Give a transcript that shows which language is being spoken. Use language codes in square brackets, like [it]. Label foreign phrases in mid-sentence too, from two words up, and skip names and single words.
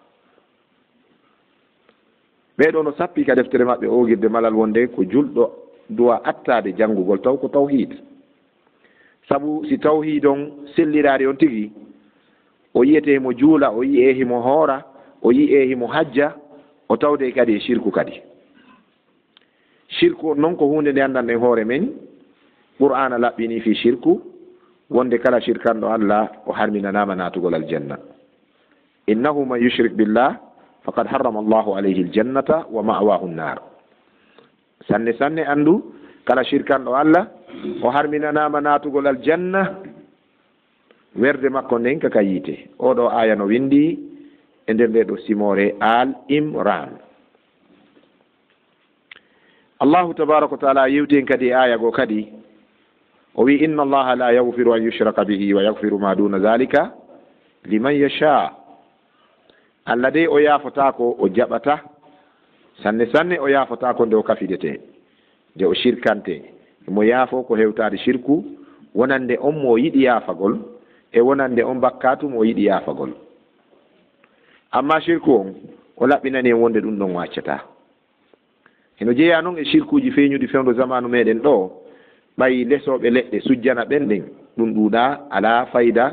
[ff] ɓeɗo no sappi ka deftere maɓɓe ogirde malal wonde ko julɗo duwa attade jangugol taw ko tawhid sabu si tawhid on sellirade on tigi o yiyete mo juula o yi'e himo hoora o yi'e himo hajja o tawde kadi e shirku kadi shirku on noon ko hunde nde andan en hoore men qur'ana laɓɓini fi shirku wonde kala shirkanɗo Allah o harminanama natugol aljanna [ar] إنه من يشرك بالله فقد حرم الله عليه الجنة ومأواه النار [ff] sanne sanne andu kala shirkanɗo Allah o harminanama natugol aljanna werde makko nden kaka yiite oɗo aya no windi e nder nde ɗo simore al imran [ar] الله تبارك وتعالى [ff] yewten kadi aya go kadi o wi [ar] إن الله لا يغفر أن يشرك به ويغفر ما دون ذلك لمن يشاء [ff] Allah de o yafotako o jaɓata sanne sanne o yafotako nde o kafidete nde o shirkante mo yaafo ko hewtade shirku wonande on mo yiɗi yaafagol e wonande on bakkatu mo yiɗi yaafagol amma shirku on o laɓɓinani en wonde ɗum ɗon waccata heno jeeya noon e shirkuji feeñuɗi fewndo zamanu meɗen ɗo ɓayi lesoɓe leɗɗe sujjana ɓen ɗen ɗum ɗuuɗa ala fayda